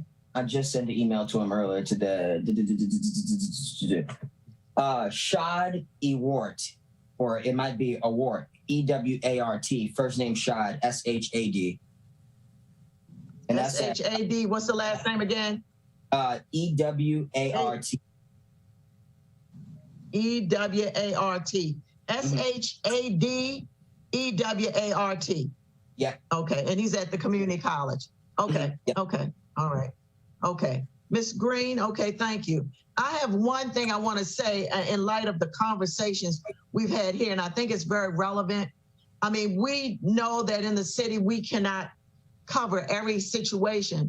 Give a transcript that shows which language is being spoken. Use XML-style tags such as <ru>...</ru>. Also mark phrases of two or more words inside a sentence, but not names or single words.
<en>I just sent an email to him earlier today. Shad Ewart, or it might be Awart, E-W-A-R-T. First name Shad, S-H-A-D. And that's S-H-A-D. What's the last name again? E-W-A-R-T. E-W-A-R-T. S-H-A-D E-W-A-R-T. Yeah. Okay. And he's at the community college. Okay. Yeah. Okay. All right. Okay. Ms. Green. Okay. Thank you. I have one thing I want to say in light of the conversations we've had here, and I think it's very relevant. I mean, we know that in the city, we cannot cover every situation.</en>